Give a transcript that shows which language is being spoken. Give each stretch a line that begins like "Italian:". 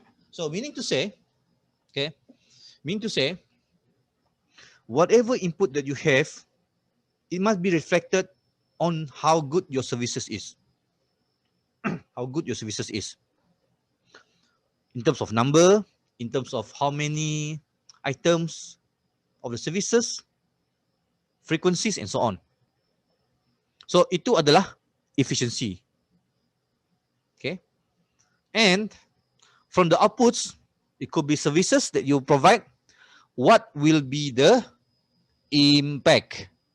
English: So meaning to say, okay, meaning to say, whatever input that you have, it must be reflected on how good your services is. How good your services is. In terms of number, in terms of how many items of the services, frequencies, and so on.
Malay: So itu adalah efficiency.
English: Okay. And from the outputs, it could be services that you provide. What will be the impact?